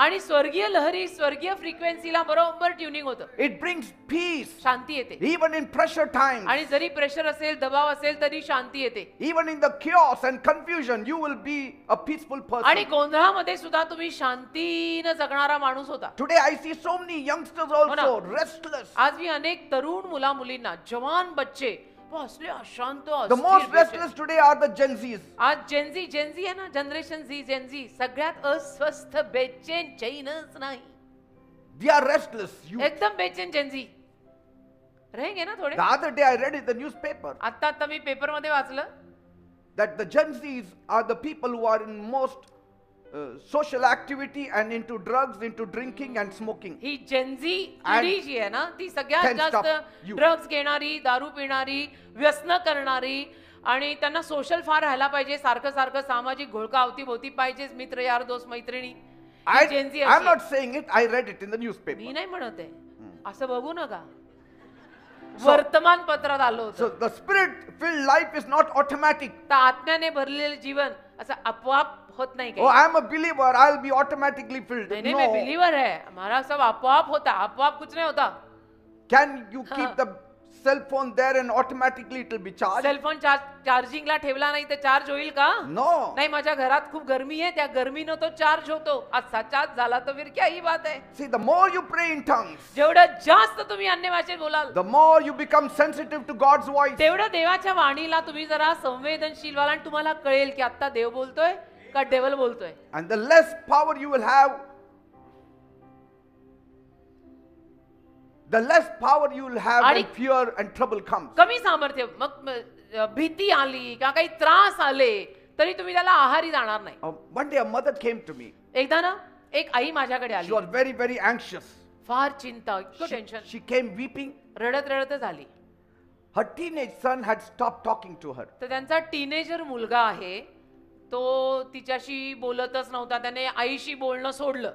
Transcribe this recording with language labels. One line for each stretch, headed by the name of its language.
Marathi: आणि स्वर्गीय लहरी, स्वर्गीय फ्रिक्वेन्सीला बरोबर ट्युनिंग होतं.
English: It brings peace.
Marathi: शांती येते.
English: Even in pressure times.
Marathi: आणि जरी प्रेशर असेल, दबाव असेल तरी शांती येते.
English: Even in the chaos and confusion, you will be a peaceful
Marathi: आणि
English: person.
Marathi: गोंधळामध्ये सुद्धा तुम्ही शांतीनं जगणारा माणूस होता.
English: Today I see so many youngsters also restless.
Marathi: आज मी अनेक तरुण मुला मुलींना,
Hindi: जवान बच्चे
Marathi: असले अशांत,
English: The most
Marathi: अस्थिर, बेचैन.
English: restless today are the Gen Zs.
Marathi: आज जेनझी आहे ना, जनरेशन झी, जेनझी सगळ्यात अस्वस्थ, बेचैन, चैनच नाही.
English: They are restless.
Marathi: एकदम बेचैन जेनझी
Hindi: रहेंगे ना थोडे.
English: The other day I read in the newspaper
Marathi: आता मी पेपर मध्ये वाचलं
English: that the Gen Zs are the people who are in most social activity and into drugs, into drinking and smoking.
Marathi: He Gen Z
English: And
Marathi: पिढी जी आहे ना, ती सगळ्यात
English: can stop
Marathi: जास्त
English: you.
Marathi: Drugs घेणारी, दारू पिणारी, व्यसन करणारी, आणि त्यांना सोशल फार राहायला पाहिजे, सारखं सारखं सामाजिक घोळका अवतीभोवती पाहिजेच, मित्र यार दोस्त मैत्रिणी. Gen Z
English: I'm not saying it, I read it in the newspaper.
Marathi: मी नाही म्हणत आहे, असं बघू नका. वर्तमानपत्रात आलं होतं.
English: So the spirit filled life is not automatic.
Marathi: तर आत्म्याने भरलेलं जीवन असं आपोआप होत नाही
English: Oh,
Marathi: काही.
English: I'm a believer, I'll be automatically filled.
Hindi: नहीं मैं
English: No.
Hindi: बिलीवर है, हमारा सब आपोआप होता, आपोआप कुछ नहीं होता.
English: Can you keep the cell phone there and automatically it will be charged?
Marathi: Cellphone चार्जिंगला ठेवला नाही तर चार्ज होईल का?
English: No.
Marathi: नाही, माझ्या घरात खूप गरमी आहे, त्या गरमीनं तो चार्ज होतो. असा चार्ज झाला तर
Hindi: फिर क्या ही बात है.
English: See, the more you pray in tongues,
Marathi: जेवढं जास्त तुम्ही अन्य भाषेत बोलाल,
English: the more you become sensitive to God's voice.
Marathi: तेवढं देवाच्या वाणीला तुम्ही जरा संवेदनशील व्हाल आणि तुम्हाला कळेल की आता देव बोलतोय का डेव्हल बोलतोय.
English: And the less power you will have, the less power you will have when
Marathi: आणि-
English: fear and trouble comes.
Marathi: कमी सामर्थ्य, मग भीती आली का काही त्रास आले तरी तुम्ही त्याला आहारी जाणार नाही.
English: One day a mother came to me.
Marathi: एकदा ना एक आई माझ्याकडे
English: She
Marathi: आली,
English: was very, very anxious.
Marathi: फार चिंता, इतकं टेन्शन,
English: She came weeping.
Marathi: रडत रडतच आली.
English: Her teenage son had stopped talking to her.
Marathi: तर त्यांचा टीनेजर मुलगा आहे, तो तिच्याशी बोलतच नव्हता, त्याने आईशी बोलणं सोडलं.